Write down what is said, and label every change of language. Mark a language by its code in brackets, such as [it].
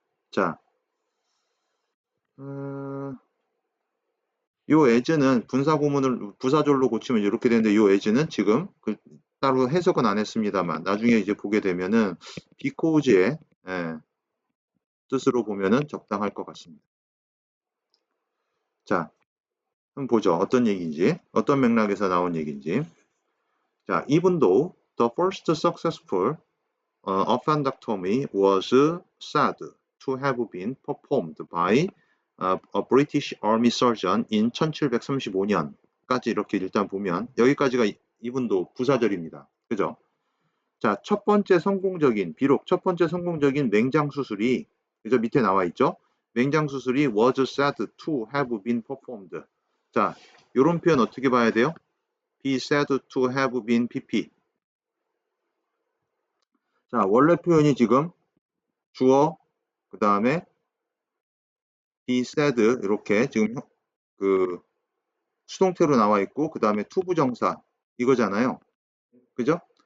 [ko] 자, 요 as는 분사구문을 부사절로 고치면 이렇게 되는데 요 as는 지금 따로 해석은 안 했습니다만 나중에 이제 보게 되면은 because의 뜻으로 보면은 적당할 것 같습니다. 자, 한번 보죠. 어떤 얘기인지, 어떤 맥락에서 나온 얘기인지. [en] 자, even though the first successful appendectomy was said to have been performed by a British Army surgeon in 1735년까지 [ko] 이렇게 일단 보면 여기까지가 [en] even though 부사절입니다. [ko] 그죠? 자, 비록 첫 번째 성공적인 맹장 수술이 그죠? 밑에 나와 있죠? 맹장 수술이 [en] was said to have been performed. [ko] 자, 요런 표현 어떻게 봐야 돼요? [en] be said to have been pp. [ko] 자, 원래 표현이 지금 주어, 그 다음에 [en] be said [ko] 이렇게 지금 그 수동태로 나와 있고 그 다음에 to 부정사 이거잖아요. 그죠?